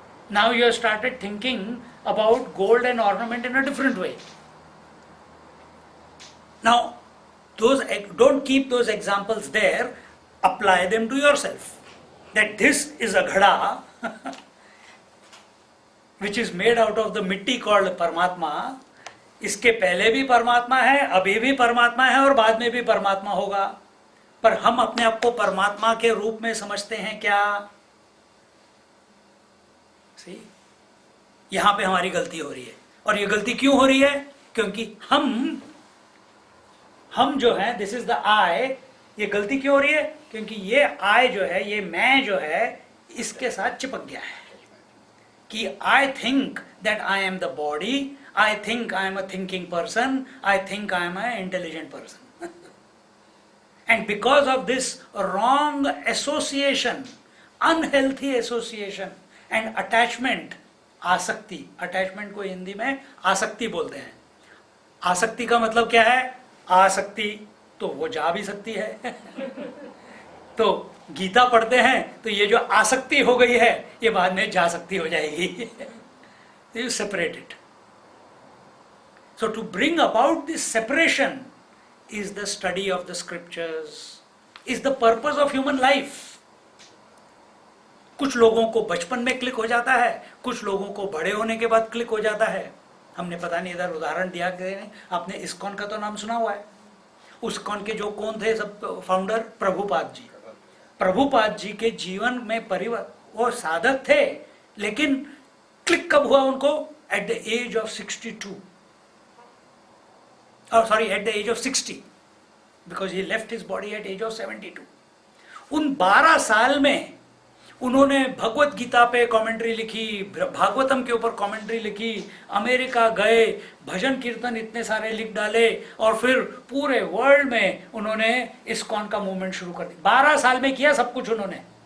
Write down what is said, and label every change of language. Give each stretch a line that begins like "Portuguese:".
English: Now you have started thinking about gold and ornament in a different way. Now, don't keep those examples there, apply them to yourself. That this is a ghada which is made out of the mitti called Paramatma.
Hindi: इसके पहले भी परमात्मा है, अभी भी परमात्मा है और बाद में भी परमात्मा होगा। पर हम अपने आप को परमात्मा के रूप में समझते हैं क्या? सी, यहां पे हमारी गलती हो रही है। और ये गलती क्यों हो रही है? क्योंकि हम जो है,
English: This is the I.
Hindi: ये गलती क्यों हो रही है? क्योंकि ये आई जो है, ये मैं जो है, इसके साथ चिपक गया है कि
English: I think that I am the body, I think I am a thinking person, I think I am an intelligent person. And because of this wrong association, unhealthy association and attachment,
Hindi: आसक्ति, attachment को हिंदी में आसक्ति बोलते हैं। आसक्ति का मतलब क्या है? आसक्ति तो वो जा भी सकती है। तो गीता पढ़ते हैं तो ये जो आसक्ति हो गई है ये बाद में जा सकती हो जाएगी।
English: You separate it. So to bring about this separation is the study of the scriptures, is the purpose of human life.
Hindi: कुछ लोगों को बचपन में क्लिक हो जाता है, कुछ लोगों को बड़े होने के बाद क्लिक हो जाता है। हमने पता नहीं इधर उदाहरण दिया कि नहीं, आपने इस्कॉन का तो नाम सुना हुआ है। इस्कॉन के जो कौन थे सब फाउंडर? प्रभुपाद जी। प्रभुपाद जी के जीवन में परिवर्तन, वो साधक थे लेकिन क्लिक कब हुआ उनको?
English: At the age of 62, at the age of 60, because he left his body at age of 72.
Hindi: उन 12 साल में उन्होंने भगवत गीता पे कमेंट्री लिखी, भागवतम के ऊपर कमेंट्री लिखी, अमेरिका गए, भजन कीर्तन इतने सारे लिख डाले और फिर पूरे वर्ल्ड में उन्होंने इस्कॉन का मूवमेंट शुरू कर दिया। 12 साल में किया सब कुछ उन्होंने।